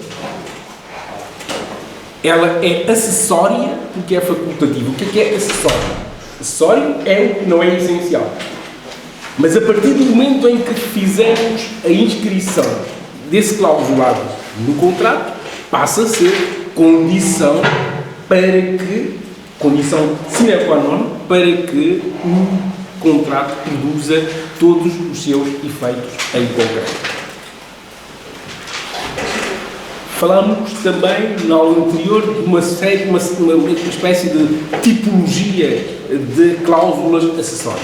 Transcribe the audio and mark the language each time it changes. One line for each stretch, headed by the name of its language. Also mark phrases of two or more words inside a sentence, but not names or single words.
Portuguese: Ela é acessória porque é facultativa. O que é acessório? Acessório é o que não é essencial. Mas a partir do momento em que fizermos a inscrição desse clausulado no contrato, passa a ser condição
Latin: sine qua non,
Portuguese: para que o contrato produza todos os seus efeitos em concreto. Falámos também, na aula anterior, de uma espécie de tipologia de cláusulas acessórias.